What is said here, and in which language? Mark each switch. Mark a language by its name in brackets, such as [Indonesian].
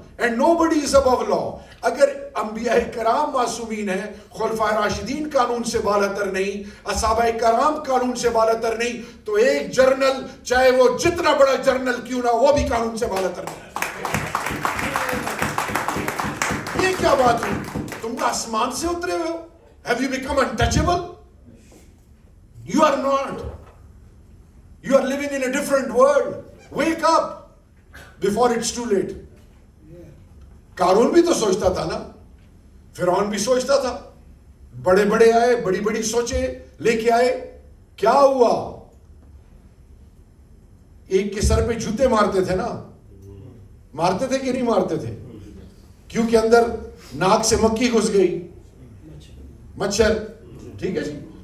[English] And nobody is above law. [Urdu] اگر انبیاء کرام معصومین ہیں, خلفائے راشدین قانون سے بالاتر نہیں, اصحابہ کرام قانون سے بالاتر نہیں, تو ایک جرنل چاہے وہ جتنا بڑا جرنل کیوں نہ وہ بھی قانون سے بالاتر نہیں. یہ کیا بات ہے؟ تم آسمان سے اترے ہوئے ہو؟ [English] Have you become untouchable? You are not. You are living in a different world. Wake up before it's too late. [Urdu] قارون بھی تو سوچتا تھا نا فرعون بھی سوچتا تھا, بڑے بڑے آئے, بڑی بڑی سوچیں لے کے آئے, کیا ہوا؟ ایک کے سر پہ جوتے مارتے تھے نا, مارتے تھے کہ نہیں مارتے تھے؟ کیونکہ اندر ناک سے مکھی گھس گئی, مچھر, ٹھیک ہے جی.